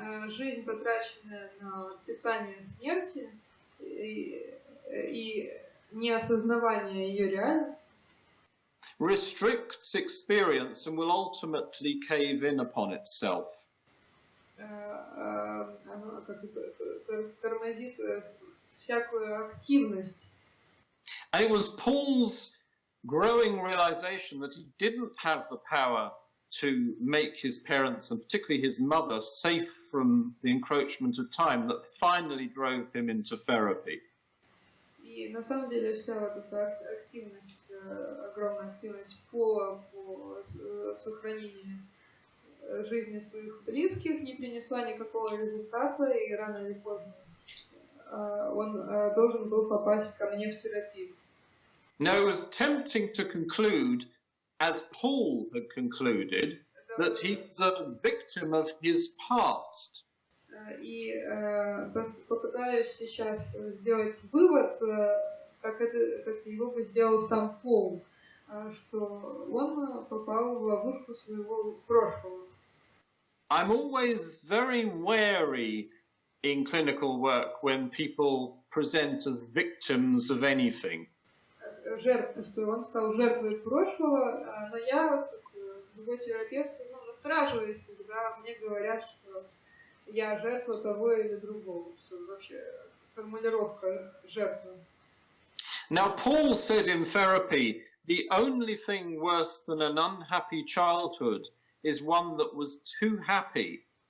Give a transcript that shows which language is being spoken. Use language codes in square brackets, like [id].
[ru] жизнь, потраченная на описание смерти и неосознавание ее реальности, [en] restricts experience and will ultimately cave in upon itself. [ru] оно тормозит всякую активность. [en] And it was Paul's growing realization that he didn't have the power to make his parents, and particularly his mother, safe from the encroachment of time that finally drove him into therapy. [ru] И на самом деле вся вот эта активность, огромная активность по сохранению жизни своих близких не принесла никакого результата, и рано или поздно он должен был попасть ко мне в терапию. [en] Now it was tempting to conclude, as Paul had concluded, that he was a victim of his past. [ru] И попытаюсь сейчас сделать вывод, как его бы сделал сам Пол, что он попал в ловушку своего прошлого. [en] I'm always very wary in clinical work when people present as victims of anything. [ru] Что он стал жертвой прошлого, но я, как любой терапевт, настраживаюсь, когда мне говорят, что я жертва того или другого, что вообще формулировка жертвы. [en] Now, Paul said in therapy, the only thing worse than an unhappy childhood is one that was too happy.